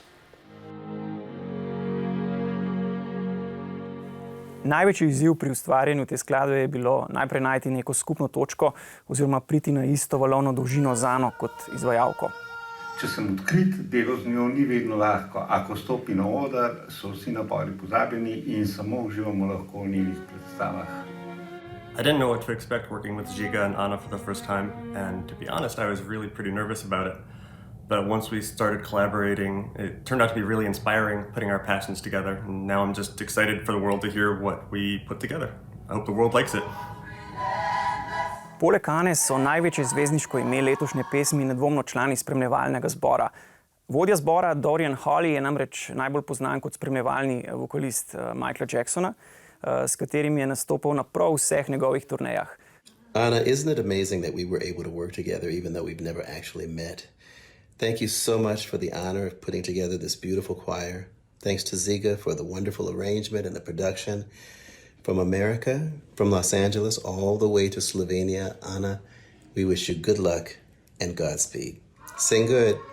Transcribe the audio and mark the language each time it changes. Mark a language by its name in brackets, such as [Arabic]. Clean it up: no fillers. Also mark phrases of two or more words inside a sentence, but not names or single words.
[Slovenian] Največji izziv pri ustvarjanju te skladbe je bilo najprej najti neko skupno točko oziroma priti na isto valovno dolžino z Ano kot izvajalko. Če sem odkrit, delo z njo ni vedno lahko. Ako stopi na oder, so vsi napori pozabljeni in samo uživamo lahko v njenih predstavah. [English] I didn't know what to expect working with Žiga and Ana for the first time, and to be honest, I was really pretty nervous about it. But once we started collaborating, it turned out to be really inspiring, putting our passions together. And now I'm just excited for the world to hear what we put together. I hope the world likes it. [Slovenian] Poleg Ane so največje zvezdniško ime letošnje pesmi nedvomno člani spremljevalnega zbora. Vodja zbora Dorian Holley je namreč najbolj poznan kot spremljevalni vokalist Michaela Jacksona, s katerim je nastopal na prav vseh njegovih turnejah. [English] Ana, isn't it amazing that we were able to work together even though we've never actually met? Thank you so much for the honor of putting together this beautiful choir. Thanks to Žiga for the wonderful arrangement and the production. From America, from Los Angeles, all the way to Slovenia, Ana, we wish you good luck and Godspeed.